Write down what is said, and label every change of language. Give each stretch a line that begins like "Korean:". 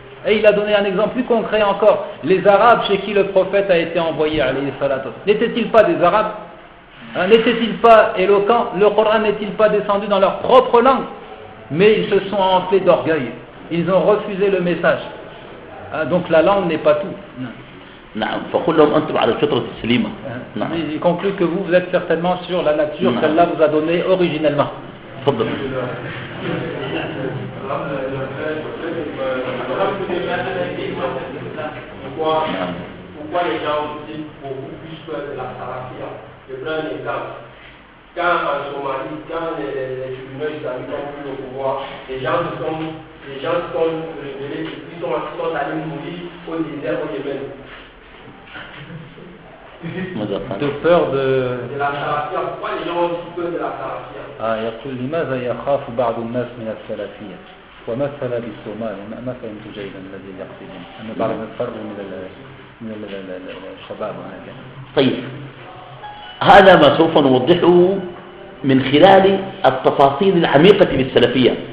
French: Et il a donné un exemple plus concret encore. Les Arabes chez qui le prophète a été envoyé,
Arabic: alayhi salatu,
French: n'étaient-ils pas des Arabes? N'était-il pas éloquent? Le Coran n'est-il pas descendu dans leur propre langue? Mais ils se sont enflés d'orgueil. Ils ont refusé le message. Donc la langue n'est pas tout.
Arabic: نعم فقل لهم أنتم على الفطرة السليمة. نعم.
French: Il conclut que vous êtes certainement sur la nature qu'Allah vous a donnée originellement.
Arabic: تفضل.
French: Pourquoi les gens disent beaucoup plus peur de la salafia? Je prends un exemple. Quand en Somalie, quand les tribunaux islamiques ont pris le pouvoir, les gens se sont révélés et puis sont allés mourir au désert au Yémen. De peur de la salafia. Pourquoi les gens ont si peur de la salafia?
Arabic: يقول لماذا يخاف بعض الناس من السلفية ومثل بالصومال ما فهمت جيدا الذي يقصدون أن بعض الفرق من الشباب وهكذا. طيب هذا ما سوف نوضحه من خلال التفاصيل العميقة في السلفية.